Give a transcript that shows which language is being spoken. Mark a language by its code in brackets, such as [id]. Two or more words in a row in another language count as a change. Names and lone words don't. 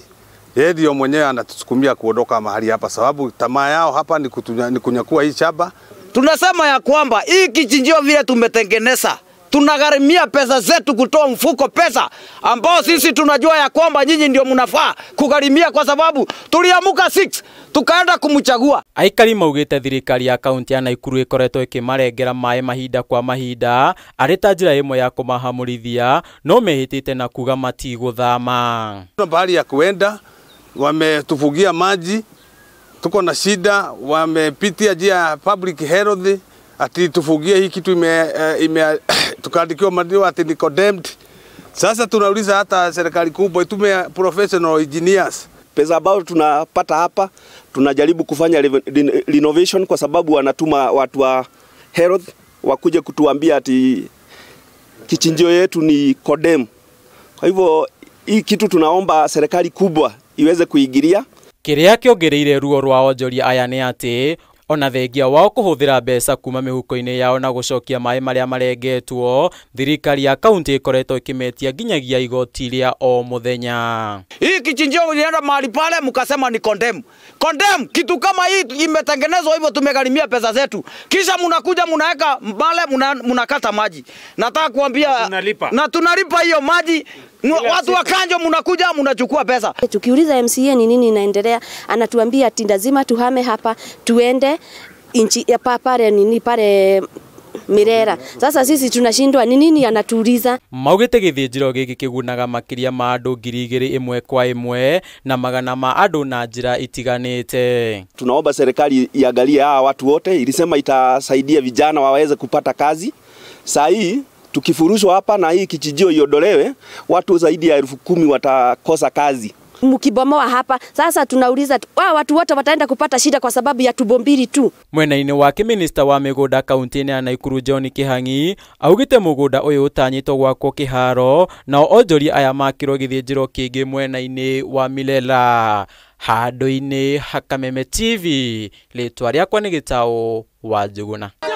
[sw] Yeye ndio mwenyewe anatusukumia kuondoka mahali hapa sababu tamaa yao hapa ni kunyakua hii shamba. Tunasema ya kwamba hii kichinjio vile tumetengeneza tunagharimia pesa zetu kutoa mfuko pesa ambao sisi tunajua ya kwamba nyinyi ndio mnafaa kugharimia kwa sababu tuliamuka 6 tukaenda kumchagua. [ki] Aikari maugĩte thirikari ya kaunti ya Nakuru ĩkoretwo ĩkĩmarengera maĩ mahinda kwa mahinda arĩ ta njĩra ĩmwe ya kũmahamũrithia no mehĩtĩte na kuga matigũthama. [sw] Bahari ya kuenda wametufugia maji, tuko na shida, wamepitia njia ya [en] public health [sw] ati tufugie hii kitu tukaandikiwa madio ati ni condemned. Sasa tunauliza hata serikali kubwa itume [en] professional engineers. [sw] Pesa ambao tunapata hapa tunajaribu kufanya renovation kwa sababu wanatuma watu wa health wakuje kutuambia ati kichinjio yetu ni condemn. Kwa hivyo hii kitu tunaomba serikali kubwa iweze kuingilia. [ki] Kĩrĩa kĩongereire ruo rwa onjoria aya nĩ atĩ ona thengia wao kũhũthĩra mbeca kuma mĩhuko-inĩ yao na gũcokia maĩ marĩa marengetwo, thirikari ya kaunti ĩkoretwo ĩkĩmetia nginyagia igoti rĩa o mũthenya. [sw] Hii kichinjio ulienda mahali pale mkasema ni condemn. Condemn kitu kama hii imetengenezwa hivyo tumegharimia pesa zetu. Kisha mnakuja mnaweka mbale mnakata maji. Nataka kuambia na tunalipa hiyo maji. Watu wa Kanjo mnakuja mnachukua pesa. Tukiuliza MCA ni nini inaendelea, anatuambia ati lazima tuhame hapa tuende inchi ya pale Mirera. Sasa sisi tunashindwa ni nini anatuuliza. [ki] Maugĩte gĩthĩnjĩro gĩkĩ kĩgunaga makĩria ma andũ 2,000 ĩmwe kwa ĩmwe na magana ma andũ na njĩra itiganĩte. [sw] Tunaomba serikali iangalie hawa watu wote, ilisema itasaidia vijana waweze kupata kazi. Saa hii tukifurushwa hapa na hii kijijio iondolewe, watu zaidi ya 10,000 watakosa kazi. Mkibomoa hapa sasa tunauliza watu wote wataenda kupata shida kwa sababu ya tubo mbili tu. [ki] Mwena-inĩ wake minister wa mĩgũnda kaunti-inĩ ya Nakuru John Kĩhang'i augĩte mũgũnda ũyũ ũtanyĩtwo gwakwo kĩharo na onjoria aya makĩrwo gĩthĩnjĩro kĩngĩ mwena-inĩ wa Milela. Handũ-inĩ ha Kameme TV, rĩtwa rĩakwa nĩ Gĩtaũ wa Njũgũna.